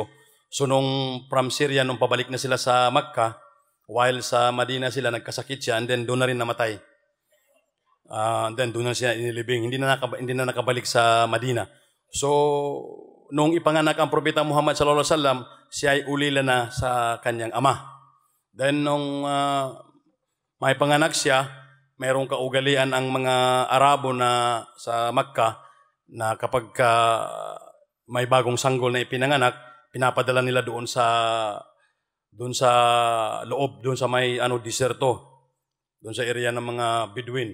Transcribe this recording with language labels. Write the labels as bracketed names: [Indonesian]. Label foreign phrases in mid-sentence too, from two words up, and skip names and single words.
[Filipino] So nung from Syria, nung pabalik na sila sa Makkah, while sa Madina sila nagkasakit siya, [English] and then [Filipino] doon na rin namatay. Then doon na siya inilibing, hindi na nakabalik sa Madina. So nung ipanganak ang Propeta Muhammad [Arabic] صلى الله عليه وسلم, [Filipino] siya ay ulila na sa kanyang ama. Then nung may panganak siya, mayroong kaugalian ang mga Arabo na sa Makkah na kapag may bagong sanggol na ipinanganak, pinapadala nila doon sa loob, doon sa may diserto, doon sa area ng mga Bedouin.